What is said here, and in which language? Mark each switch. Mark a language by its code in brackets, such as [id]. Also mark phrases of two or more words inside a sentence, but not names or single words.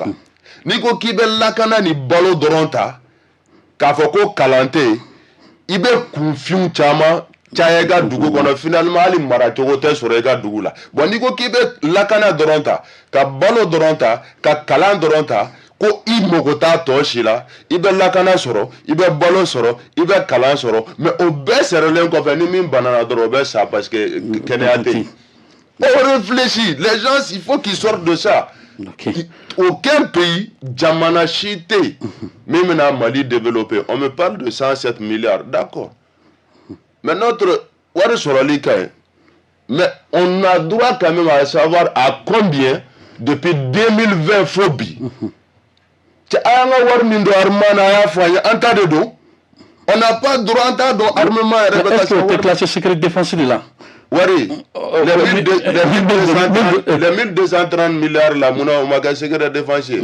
[bm] N'i ko k'i bɛ lakana ni balo dɔrɔn ta k'a fɔ ko kalan tɛ yen i bɛ kunfinw caman caya i ka dugu kɔnɔ finalement hali maracogo tɛ sɔrɔ i ka dugu la. Bon n'i ko k'i bɛ lakana dɔrɔn ta ka balo dɔrɔn ta ka kalan dɔrɔn ta ko i mago t'a tɔ si la i bɛ lakana sɔrɔ i bɛ balo sɔrɔ i bɛ kalan sɔrɔ mais o bɛɛ sɛrɛlen kɔfɛ ni min banana dɔrɔn o bɛ sa [fr] parce que [bm] kɛnɛya tɛ yen. [fr] On réfléchit, les gens il faut qu'ils sortent de ça. Aucun pays [bm] jamana si tɛ yen min bɛna Mali développer. [fr] On me parle de 107 milliards, d'accord. Mais notre [bm] wari sɔrɔli ka ɲi [fr] mais on a droit quand même à savoir à combien depuis 2020 [bm] fo bi. [fr] On n'a pas droit à armement. Est-ce que tu es classé secret défense là? Oui, les 1230 milliards là, mon secret défensier.